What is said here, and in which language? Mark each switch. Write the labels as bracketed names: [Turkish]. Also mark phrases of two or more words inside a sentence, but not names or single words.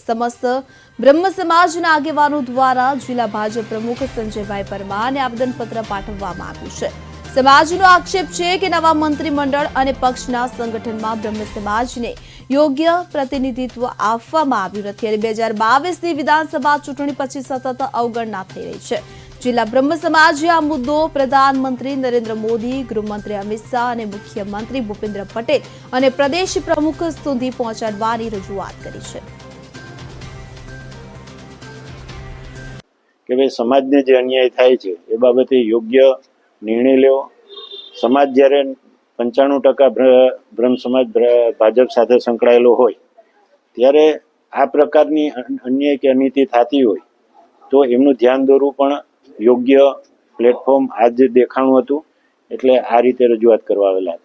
[Gujarati] સમસ્ત બ્રહ્મ સમાજના આગેવાનો દ્વારા જિલ્લા ભાજપ પ્રમુખ સંજયભાઈ પરમારને આવેદનપત્ર પાઠવવામાં આવ્યું છે। સમાજનો આક્ષેપ છે કે નવા મંત્રીમંડળ અને પક્ષના સંગઠનમાં બ્રહ્મ સમાજને યોગ્ય પ્રતિનિધિત્વ આપવામાં આવ્યું નથી અને 2022ની વિધાનસભા ચૂંટણી પછી સતત અવગણના થઈ રહી છે। જિલ્લા બ્રહ્મ સમાજે આ મુદ્દો પ્રધાનમંત્રી નરેન્દ્ર મોદી, ગૃહમંત્રી અમિત શાહ और મુખ્યમંત્રી ભૂપેન્દ્ર પટેલ और પ્રદેશ પ્રમુખ સુધી પહોંચાડવાની રજૂઆત કરી છે કે ભાઈ સમાજને જે અન્યાય થાય છે એ બાબતે યોગ્ય નિર્ણય લેવો। સમાજ જ્યારે 95% બ્રહ્મ સમાજ ભાજપ સાથે સંકળાયેલો હોય ત્યારે આ પ્રકારની અન્યાય કે અનીતિ થતી હોય તો એમનું ધ્યાન દોરવું પણ યોગ્ય પ્લેટફોર્મ આજ દેખાણું હતું, એટલે આ રીતે રજૂઆત કરવા આવેલા હતા।